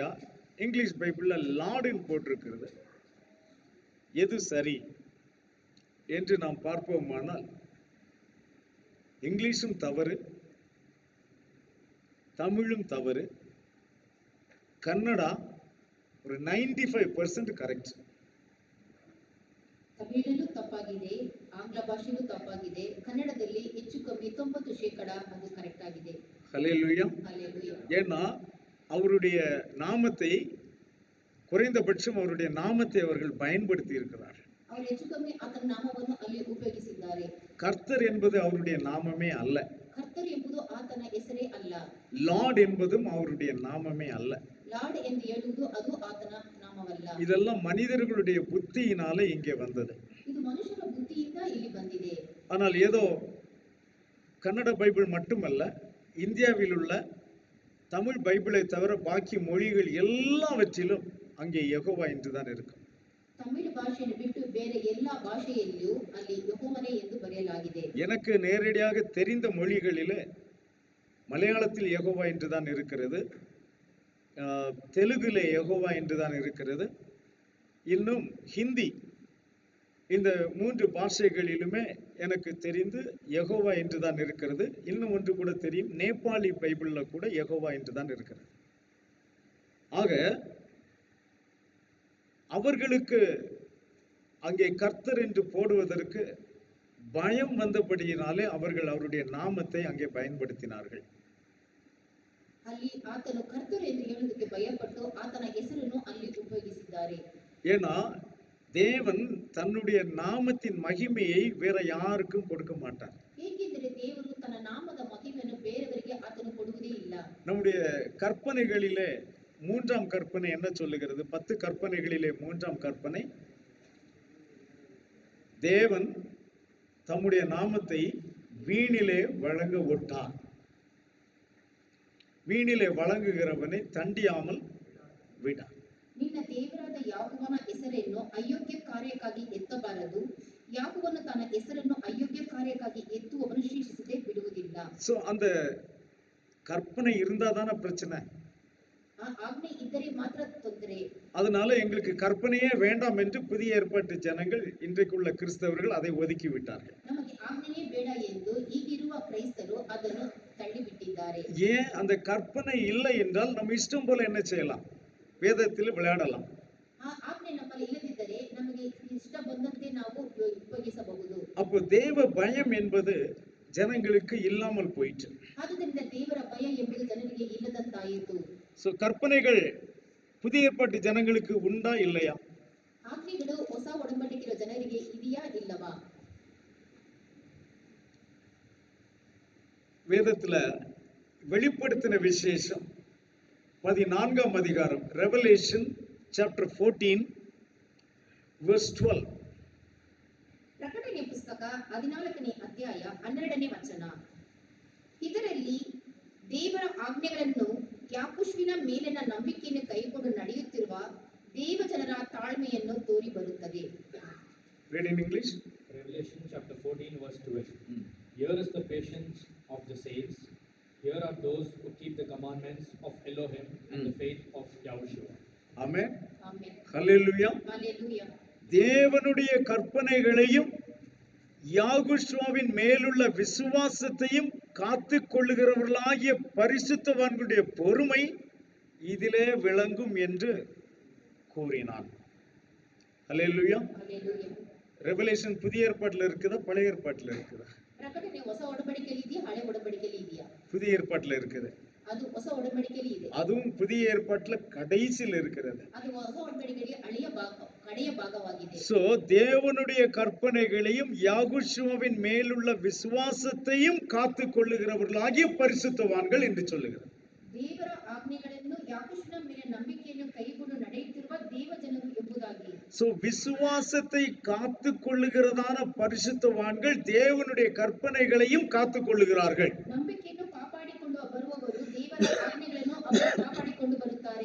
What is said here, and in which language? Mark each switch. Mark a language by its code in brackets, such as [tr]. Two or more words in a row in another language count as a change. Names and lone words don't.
[ta] இங்கிலீஷ் பைபிள்ல லார்டுன்னு போட்டிருக்கிறது, எது சரி என்று நாம் பார்ப்போமானால் இங்கிலீஷும் தவறு, தமிழும் தவறு, கன்னடா ஒரு 95% கரெக்ட். [kn] ತಮಿಳಲ್ಲೂ ತಪ್ಪಾಗಿದೆ, ಆಂಗ್ಲ ಭಾಷೆಯಲ್ಲೂ ತಪ್ಪಾಗಿದೆ, ಕನ್ನಡದಲ್ಲಿ ಹೆಚ್ಚು ಕಮ್ಮಿ 90% ಅದು ಕರೆಕ್ಟ್ ಆಗಿದೆ. [ta] ஹல்லேலூயா. [kn] Hallelujah. [ta] ஏன்னா அவருடைய நாமத்தை, குறைந்தபட்சம் அவருடைய நாமத்தை அவர்கள் பயன்படுத்தி இருக்கிறார். [kn] ಅವರು ಹೆಚ್ಚು ಕಮ್ಮಿ ಆತನ ನಾಮವನ್ನು ಅಲ್ಲಿ ಉಪಯೋಗಿಸಿದ್ದಾರೆ. [ta] கர்த்தர் என்பது அவருடைய நாமமே அல்ல. [kn] ಕರ್ತರು ಎಂಬುದು ಆತನ ಹೆಸರೇ ಅಲ್ಲ. [ta] லார்ட் என்பதும் அவருடைய நாமமே அல்ல. [kn] ಲಾರ್ಡ್ ಎಂದು ಹೇಳುವುದು ಅದು ಆತನ ನಾಮವಲ್ಲ. [ta] இதெல்லாம் மனிதர்களுடைய புத்தியினால இங்கே வந்தது. [kn] ಇದು ಮನುಷ್ಯನ ಬುದ್ಧಿಯಿಂದ ಇಲ್ಲಿ ಬಂದಿದೆ. [ta] ஆனால் ஏதோ கன்னட பைபிள் மட்டுமல்ல, இந்தியாவில் உள்ள தமிழ் பைபிளை தவிர பாக்கி மொழிகள் எல்லாவற்றிலும் அங்கே யெகோவா என்றுதான் இருக்கும். [kn] ತಮಿಳು ಭಾಷೆಯನ್ನು ಬಿಟ್ಟು ಬೇರೆ ಎಲ್ಲಾ ಭಾಷೆಯಲ್ಲಿಯೂ ಅಲ್ಲಿ ಯೆಹೋವನೇ ಎಂದು ಬರೆಯಲಾಗಿದೆ. [ta] எனக்கு நேரடியாக தெரிந்த மொழிகளிலே மலையாளத்தில் யெகோவா என்றுதான் இருக்கிறது, தெலுங்குல யெகோவா என்றுதான் இருக்கிறது, இன்னும் ஹிந்தி, இந்த 3 பாஷைகளிலுமே எனக்கு தெரிந்து யெகோவா என்றுதான் இருக்கிறது. இன்னும் ஒன்று கூட தெரியும், நேபாளி பைபிள்ல கூட யெகோவா என்றுதான் இருக்கிறது. ஆக அவர்களுக்கு அங்கே கர்த்தர் என்று போடுவதற்கு பயம் வந்தபடியினாலே அவர்கள் அவருடைய நாமத்தை அங்கே பயன்படுத்தினார்கள். [kn] ಅಲ್ಲಿ ಆತನು ಕರ್ತರು ಎಂದು ಹೇಳುವುದಕ್ಕೆ ಭಯಪಟ್ಟು ಆತನ ಹೆಸರನ್ನು ಅಲ್ಲಿ ಉಪಯೋಗಿಸಿದ್ದಾರೆ. [ta] ஏன்னா தேவன் தன்னுடைய நாமத்தின் மகிமையை வேற யாருக்கும் கொடுக்க மாட்டார். [kn] ಏಕೆಂದರೆ ದೇವರು ತನ್ನ ನಾಮದ ಮಹಿಮೆಯನ್ನು ಬೇರೆಯವರಿಗೆ ಆತನು ಕೊಡುವುದೇ ಇಲ್ಲ. [ta] நம்முடைய கற்பனைகளிலே 3ஆம் கற்பனை என்ன சொல்லுகிறது? 10 கற்பனைகளிலே 3ஆம் கற்பனை, தேவன் தம்முடைய நாமத்தை வீணிலே வழங்க ஒட்டார். வீணிலே வழங்குகிறவனை தண்டியாமல் விடார். [kn] ನಿನ್ನ ದೇವರಾದ ಯಾಹೋವನ ಹೆಸರನ್ನು ಅಯೋಗ್ಯ ಕಾರ್ಯಕ್ಕಾಗಿ ಎತ್ತಬಾರದು, ಯಾಹೋವನು ತನ್ನ ಹೆಸರನ್ನು ಅಯೋಗ್ಯ ಕಾರ್ಯಕ್ಕಾಗಿ ಎತ್ತುವವನು ಶಿಕ್ಷಿಸದೆ ಬಿಡುವುದಿಲ್ಲ. [ta] சோ அந்த கற்பனை இருந்தாதான பிரச்சனை. [kn] ಆ ಆಜ್ಞೆ ಇದ್ದರೆ ಮಾತ್ರ ತೊಂದರೆ. [ta] அதனால எங்களுக்கு கற்பனையே வேண்டாம் என்று புதிய ஏற்பாட்டு ஜனங்கள், இன்றைக்குள்ள கிறிஸ்தவர்கள் அதை ஒதுக்கி விட்டார்கள். [kn] ನಮಗೆ ಆಜ್ಞೆಯೇ ಬೇಡ ಎಂದು ಈಗಿರುವ ಕ್ರೈಸ್ತರು ಅದನ್ನು ತಳ್ಳಿಬಿಟ್ಟಿದ್ದಾರೆ. [ta] ஏன்? அந்த கற்பனை இல்லை என்றால் நம்ம இஷ்டம் போல என்ன செய்யலாம்? வேதத்தில் விளையாடலாம். [kn] ಆ ಆಜ್ಞೆ ನಮ್ಮಲ್ಲಿ ಇಲ್ಲದಿದ್ದರೆ ನಮಗೆ ಇಷ್ಟ ಬಂದಂತೆ ನಾವು ಉಪಯೋಗಿಸಬಹುದು. [ta] அப்போ தேவ பயம் என்பது ஜனங்களுக்கு இல்லாமல் போயிற்று. [kn] ಆದ್ದರಿಂದ ದೇವರ ಭಯ ಎಂಬುದು ಜನರಿಗೆ ಇಲ್ಲದಂತಾಯಿತು. [ta] சோ கற்பனைகள் புதிய ஏற்பாட்டு ஜனங்களுக்கு உண்டா இல்லையா? [kn] ಆಜ್ಞೆಗಳು ಹೊಸ ಒಡಂಬಡಿಕೆಯ ಜನರಿಗೆ ಇದೆಯಾ ಇಲ್ಲವಾ? [ta] வேதத்துல வெளிப்படுத்தின விசேஷம் 14ஆம் அதிகாரம், [en] Revelation chapter 14 verse 12. [kn] ಪ್ರಕಟಣೆ ಪುಸ್ತಕ 14ನೇ ಅಧ್ಯಾಯ 12ನೇ ವಚನ. ಇದರಲ್ಲಿ ದೇವರ ಆಜ್ಞೆಗಳನ್ನು ಯಾಕೋಬನ ಮೇಲಿನ ನಂಬಿಕೆಯನ್ನು ಕೈಕೊಂಡು ನಡೆಯುತ್ತಿರುವ ದೇವಜನರ ತಾಳ್ಮೆಯನ್ನು ತೋರಿ ಬರುತ್ತದೆ. [en] Read in English. Revelation chapter 14 verse 12. Here is the patience of the saints. Here are those who keep the commandments of Elohim and the faith of Yahushua. [ta] ஆமென். [kn] ಆಮೆನ್. [ta] ஹல்லேலூயா. [kn] ಹಲ್ಲೆಲೂಯಾ. [ta] தேவனுடைய கற்பனைகளையும் யாகுஷ்வாவின் மேலுள்ள விசுவாசத்தையும் காத்து கொள்ளுகிறவர்களாகிய பரிசுத்தவான்களுடைய பொறுமை இதிலே விளங்கும் என்று கூறினான். ஹல்லேலூயா. [kn] ಹಲ್ಲೆಲೂಯಾ. [ta] ரெவலேஷன் புதிய ஏற்பாட்டுல இருக்குதா, பழைய ஏற்பாட்டுல இருக்குதா? [kn] ಪ್ರಕಟಣೆ ಹೊಸ ಒಡಂಬಡಿಕೆಯಲ್ಲಿ ಇದೆಯಾ, ಹಳೆ ಒಡಂಬಡಿಕೆಯಲ್ಲಿ ಇದೆಯಾ? [ta] புதிய ஏற்பாட்டுல இருக்குது. [kn] ಅದು ಹೊಸ ಒಡಂಬಡಿಕೆಯಲ್ಲಿ ಇದೆ. [ta] அதுவும் புதிய ஏற்பாட்டுல கடைசியில் இருக்கிறது. [kn] ಅದು ಹೊಸ ಒಡಂಬಡಿಕೆಯಲ್ಲಿ ಕಡೆಯ ಭಾಗವಾಗಿದೆ. [ta] சோ தேவனுடைய கற்பனைகளையும் யாகுஷ்வாவின் மேலுள்ள விசுவாசத்தையும் காத்து கொள்ளுகிறவர்களாகிய பரிசுத்தவான்கள் என்று சொல்லுகிறார். [kn] ದೇವರ ಆಜ್ಞೆಗಳನ್ನು ಯಾಕೋಬನ ಮೇಲೆ ನಂಬಿಕೆಯನ್ನು ಕೈಗೊಂಡು ನಡೆಯುತ್ತಿರುವ ದೇವಜನರು ಎಂಬುದಾಗಿ. [ta] சோ விசுவாசத்தை காத்து கொள்ளுகிறதான பரிசுத்தவான்கள் தேவனுடைய கற்பனைகளையும் காத்து கொள்ளுகிறார்கள். [kn] ನಂಬಿಕೆಯನ್ನು ಕಾಪಾಡಿಕೊಂಡು ಬರುವವರು ದೇವರ ಆಜ್ಞೆಗಳನ್ನು ಅವರು ಕಾಪಾಡಿಕೊಂಡು ಬರುತ್ತಾರೆ.